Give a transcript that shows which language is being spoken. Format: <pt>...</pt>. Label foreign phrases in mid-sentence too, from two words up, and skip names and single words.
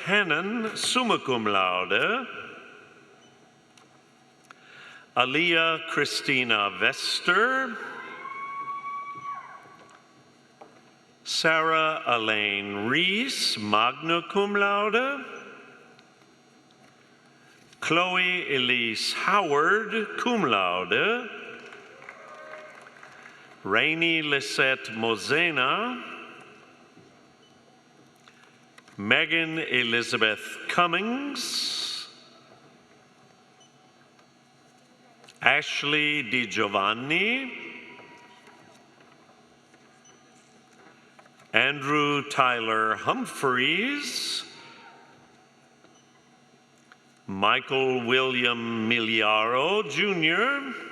<en>Hannon,</en> <la>summa cum laude,</la> <en>Aliyah Christina Vester, Sarah Elaine Reese,</en> <la>magna cum laude,</la> <en>Chloe Elise Howard,</en> <la>cum laude,</la> <en>Rainey Lisette Mozena, Megan Elizabeth Cummings, Ashley DiGiovanni, Andrew Tyler Humphreys, Michael William Miliaro, Jr.,</en>